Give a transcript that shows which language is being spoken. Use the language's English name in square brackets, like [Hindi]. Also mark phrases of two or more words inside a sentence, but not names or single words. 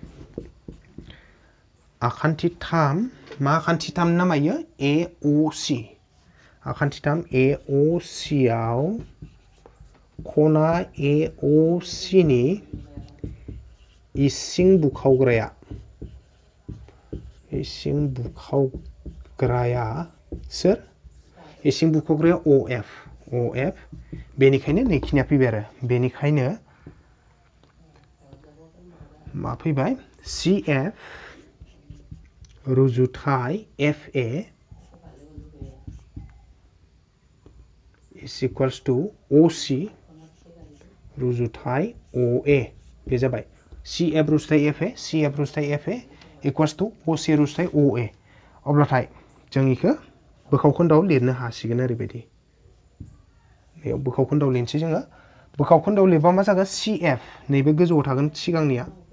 [Bodo] आखान्थि 3 मा आखान्थि 3 नामा इयो AOC आखान्थि 3 AOC आव खना AOC नि इसिं बुखावग्राया सोर इसिं बुखावग्राया OF बेनिखायनो नैखिनिया फैबाय आरो बेनिखायनो मा फैबाय CF रुजुथाय FA [English] is equals to [Bodo] OC रुजुथाय OA बे जाबाय CF रुजुथाय FA [English] equals to [Bodo] OC रुजुथाय OA अब्लाथाय जों इखौ बोखाव खोन्दोआव लिरनो हासिगोन ओरैबायदि बेयाव बोखाव खोन्दोआव लिरनोसै जोङो बोखाव खोन्दोआव लिरबा मा जागोन CF नैबे गोजौआव थागोन सिगांनिया